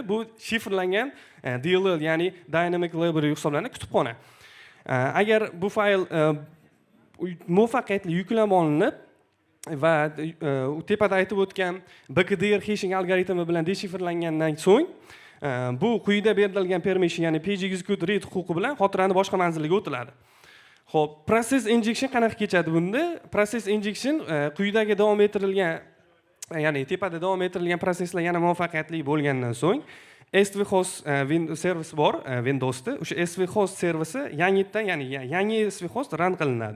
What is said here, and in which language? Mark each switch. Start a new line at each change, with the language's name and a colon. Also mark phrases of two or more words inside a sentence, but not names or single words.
Uzbek: Bu shifrlangan DLL, ya'ni
English: Dynamic Library
Uzbek: hisoblanadi, kutubxona. Agar bu fayl muvaffaqiyatli yuklab olinib va tepada aytib o'tgan BKDR hashing algoritmi bilan deshifrlangandan so'ng bu quyida berilgan permission, ya'ni
English: page execute read
Uzbek: huquqi bilan xotirani boshqa manzilga o'tiladi. Xo'p,
English: process injection
Uzbek: qanaqa kechadi bunda?
English: Process injection
Uzbek: quyidagi davom ettirilgan, ya'ni tepada davom ettirilgan proseslar yana muvaffaqiyatli bo'lgandan so'ng SV host servisi bor Windowsda. O'sha SV host servisi yangitdan, ya'ni yangi SV host run qilinadi.